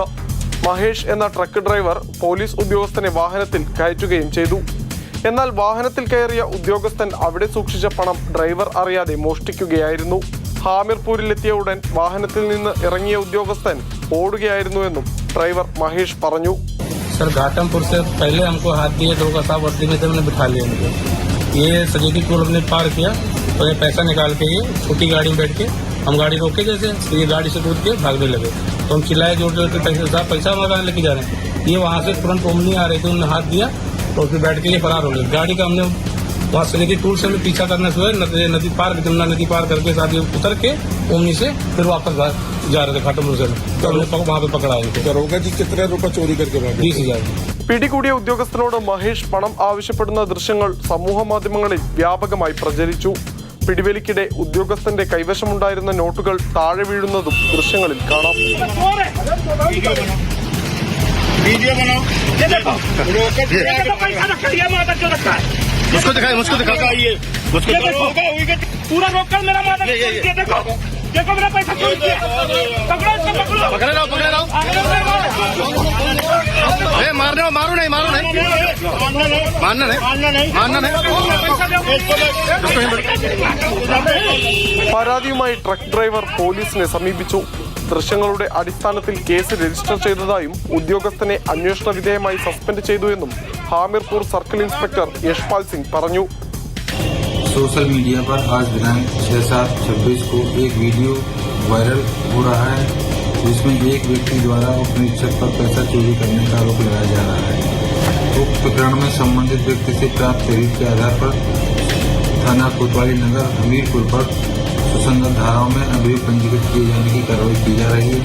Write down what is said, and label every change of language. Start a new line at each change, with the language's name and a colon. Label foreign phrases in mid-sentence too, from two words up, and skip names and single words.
Malayalam: മഹേഷ് എന്ന
English: truck driver
Malayalam: പോലീസ് ഉദ്യോഗസ്ഥനെ വാഹനത്തിൽ കയറ്റുകയും ചെയ്തു. എന്നാൽ വാഹനത്തിൽ കയറിയ ഉദ്യോഗസ്ഥൻ അവിടെ സൂക്ഷിച്ച പണം ഡ്രൈവർ അറിയാതെ മോഷ്ടിക്കുകയായിരുന്നു. ഹാമിർപൂരിലെത്തിയ ഉടൻ വാഹനത്തിൽ നിന്ന് ഇറങ്ങിയ ഉദ്യോഗസ്ഥൻ ഓടുകയായിരുന്നുവെന്നും ഡ്രൈവർ മഹേഷ് പറഞ്ഞു.
Hindi: सर घाटमपुर से पहले हमको हाथ दिए, 2 का साफ वर्दी में थे, उन्हें बिठा लिया मुझे. ये सजेदी पुल हमने पार किया तो ये पैसा निकाल के ये छोटी गाड़ी में बैठ के हम गाड़ी रोके, जैसे ये गाड़ी से कूद के भागने लगे. तो हम चिल्लाए जोर जोर के पैसा हमारा लेके जा रहे हैं. ये वहाँ से तुरंत ओमनी आ रहे थे, उन्होंने हाथ दिया तो फिर बैठ के ये फरार हो गए. गाड़ी का हमने वहाँ सजेदी पुल से हमें पीछा करना शुरू, नदी पार जमुना नदी पार करके साथ उतर के ओमनी से फिर वापस जा रहे थे घाटमपुर से. तो हमने वहाँ पे पकड़ा थे. दरोगा जी कितने रुपए चोरी करके भागे? 20,000.
Malayalam: പിടികൂടിയ ഉദ്യോഗസ്ഥനോട് മഹേഷ് പണം ആവശ്യപ്പെടുന്ന ദൃശ്യങ്ങൾ സമൂഹ മാധ്യമങ്ങളിൽ വ്യാപകമായി പ്രചരിച്ചു. പിടിവലിക്കിടെ ഉദ്യോഗസ്ഥന്റെ കൈവശമുണ്ടായിരുന്ന നോട്ടുകൾ താഴെ വീഴുന്നതും ദൃശ്യങ്ങളിൽ കാണാം.
Hindi: देखो मेरा पैसा चोरी किया, पकड़ो इसको, पकड़ो, पकड़े रहो, मारो नहीं, मारना नहीं.
Malayalam: പരാതിയുമായി
English: truck driver
Malayalam: പോലീസിനെ സമീപിച്ചു. ദൃശ്യങ്ങളുടെ അടിസ്ഥാനത്തിൽ
English: case register
Malayalam: ചെയ്തതായും ഉദ്യോഗസ്ഥനെ അന്വേഷണ വിധേയമായി സസ്പെൻഡ് ചെയ്തുവെന്നും ഹാമിർപൂർ
English: circle inspector
Malayalam: യശ്പാൽ സിംഗ് പറഞ്ഞു.
English: social media
Hindi: पर आज दिनांक 6/7/26 को एक
English: video viral
Hindi: हो रहा है जिसमें एक व्यक्ति द्वारा उप निरीक्षक पर पैसा चोरी करने का आरोप लगाया जा रहा है. उक्त प्रकरण में संबंधित व्यक्ति से प्राप्त तहरीर के आधार पर थाना कोतवाली नगर हमीरपुर पर सुसंगत धाराओं में अभियोग पंजीकृत किए जाने की कार्रवाई की जा रही है.